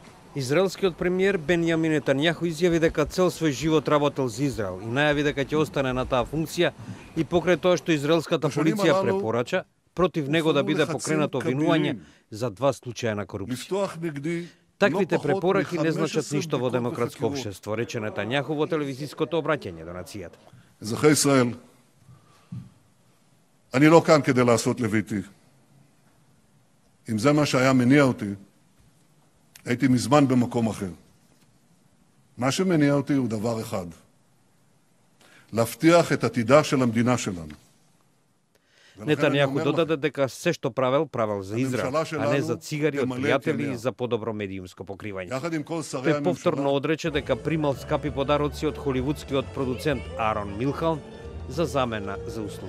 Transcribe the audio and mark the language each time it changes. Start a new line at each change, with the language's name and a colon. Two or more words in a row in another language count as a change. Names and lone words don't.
Macedonian: Израелскиот премиер Бенјамин Нетањаху изјави дека цел свој живот работел за Израел и најави дека ќе остане на таа функција и покрај тоа што израелската полиција препорача против него да биде покренато обвинување за 2 случаја на корупција. Таквите препораки не значат ништо во демократско општество, рече Нетањаху во телевизиското обраќање до нацијата.
Hebrew: אזרחי ישראל, אני לא כאן כדי לעשות לביתי. אם זה מה שהיה מניע אותי, הייתי מזמן במקום אחר. מה שמניע אותי הוא דבר אחד, להבטיח את עתידה של המדינה שלנו.
Macedonian: Нетањаху додаде дека се што правел за Израел, а не за цигари од пријатели и за подобро медиумско покривање. Тој повторно одрече дека примал скапи подароци од холивудскиот продуцент Арон Милхан за замена за услуги.